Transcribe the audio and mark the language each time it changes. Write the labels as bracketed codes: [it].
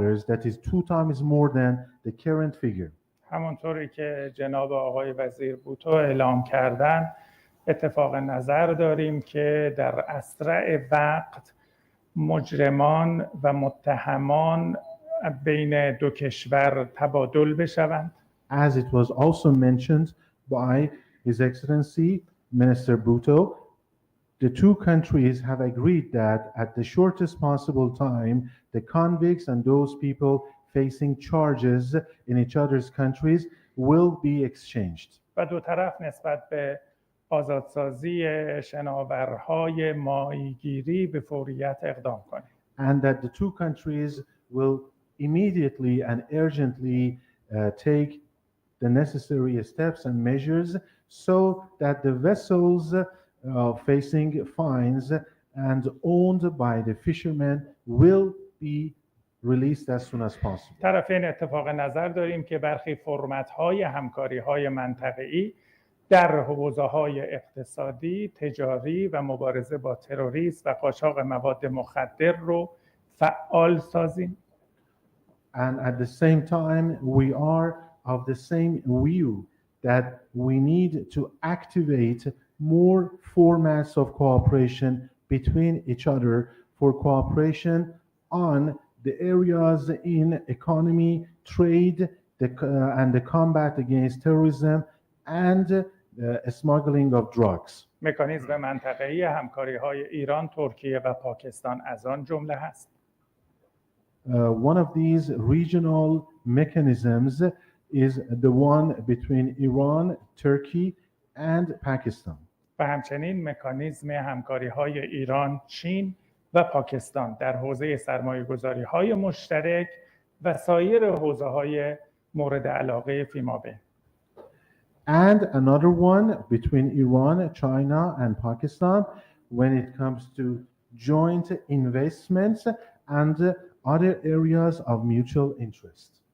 [en] That is 2 times more than the current figure. [fa] همونطوری که جناب آقای وزیر بوتو اعلام کردن، اتفاق نظر داریم که در اسرع وقت مجرمان و متهمان بین دو کشور تبادل بشوند. [en] As it was also mentioned by His Excellency Minister Bhutto, the two countries have agreed that at the shortest possible time, the convicts and those people facing charges in each other's countries will be exchanged. [fa] و دو طرف نسبت به آزادسازی شناورهای ماهیگیری به فوریت اقدام کنیم. [en] And that the two countries will immediately and urgently take the necessary steps and measures so that the vessels facing fines and owned by the fishermen will be released as soon as possible. [fa] طرفین اتفاق نظر داریم که برخی فرمت‌های همکاری‌های منطقه‌ای در حوزه‌های اقتصادی، تجاری و مبارزه با تروریسم و قاچاق مواد مخدر رو فعال سازیم. [en] And at the same time, we are of the same view that we need to activate more formats of cooperation between each other for cooperation on the areas in economy, trade, and the combat against terrorism and smuggling of drugs. [fa] مکانیزم منطقه‌ای همکاری‌های ایران، ترکیه و پاکستان از آن جمله هست. [en] One of these regional mechanisms is the one between Iran, Turkey, and Pakistan. [fa] و همچنین مکانیزم همکاری‌های ایران، چین و پاکستان در حوزه سرمایه‌گذاری‌های مشترک و سایر حوزه‌های مورد علاقه فیمابین. [en] And another one between Iran, China, and Pakistan when it comes to joint investments and other areas of mutual interest.